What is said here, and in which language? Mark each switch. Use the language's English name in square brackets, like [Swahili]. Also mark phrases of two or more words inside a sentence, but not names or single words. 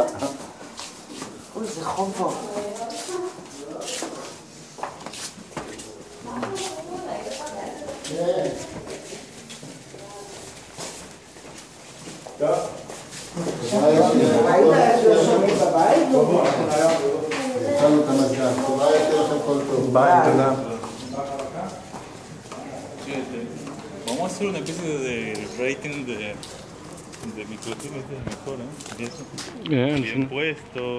[Hebrew] אוי, זה חום פה. ראית איך לא שומעים בבית? התחלנו את המזגן, תודה יותר לכם כל טוב. ביי, תודה. [Spanish] Vamos a hacer una especie de rating de microclimas mejor, ¿eh? Bien puesto.